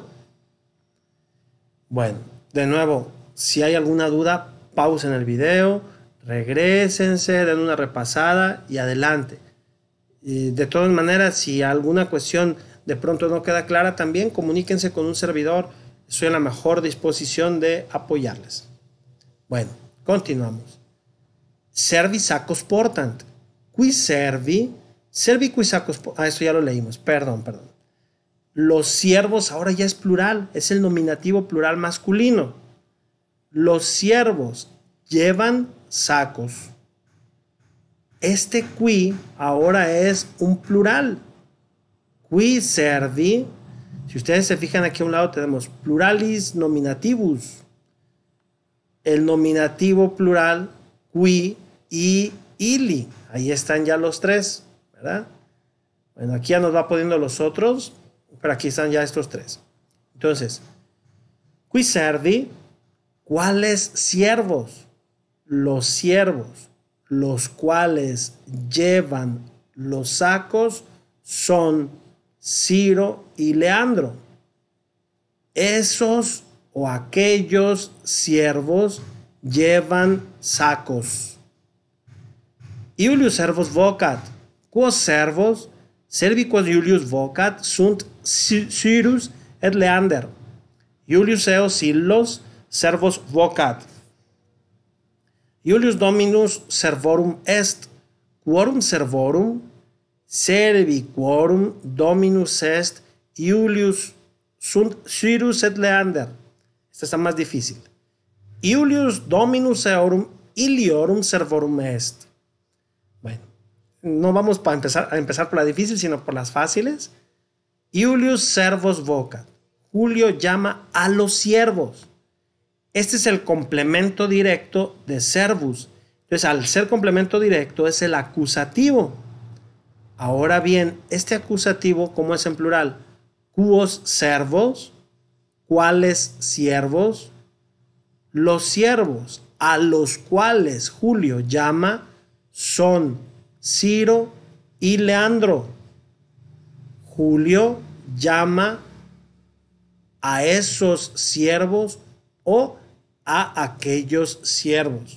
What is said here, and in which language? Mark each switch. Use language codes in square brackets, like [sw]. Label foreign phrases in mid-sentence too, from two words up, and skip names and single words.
[es] Bueno, de nuevo, si hay alguna duda, pausen el video, regrésense, den una repasada y adelante. Y de todas maneras, si alguna cuestión de pronto no queda clara, también comuníquense con un servidor. Estoy en la mejor disposición de apoyarles. Bueno, continuamos. [la] Servi sacos portant. Qui servi qui sacos portant. [es] Esto ya lo leímos. Perdón. Los siervos ahora ya es plural. Es el nominativo plural masculino. Los siervos llevan sacos. Este qui ahora es un plural. [la] Qui servi. [es] Si ustedes se fijan aquí a un lado tenemos [la] pluralis nominativus. [es] El nominativo plural qui y ili. Ahí están ya los tres, ¿verdad? Bueno, aquí ya nos va poniendo los otros, pero aquí están ya estos tres. Entonces, [la] qui servi, [es] ¿cuáles siervos? Los siervos, los cuales llevan los sacos, son Ciro y Leandro. Esos o aquellos siervos llevan sacos. [la] Iulius servus vocat, quos servos, serviquos Iulius vocat, sunt Cyrus et Leander. Iulius eos illos servos vocat. Iulius dominus servorum est, quorum servorum, servi quorum dominus est, Iulius sunt Cyrus et Leander. [es] Esta está más difícil. [la] Iulius dominus eorum iliorum servorum est. [es] Bueno, no vamos a empezar por la difícil, sino por las fáciles. [la] Iulius servos vocat. [es] Julio llama a los siervos. Este es el complemento directo de servus. Entonces, al ser complemento directo, es el acusativo. Ahora bien, este acusativo, ¿cómo es en plural? [la] Quos servos, [es] ¿cuáles siervos? Los siervos a los cuales Julio llama son Ciro y Leandro. Julio llama a esos siervos o a aquellos siervos.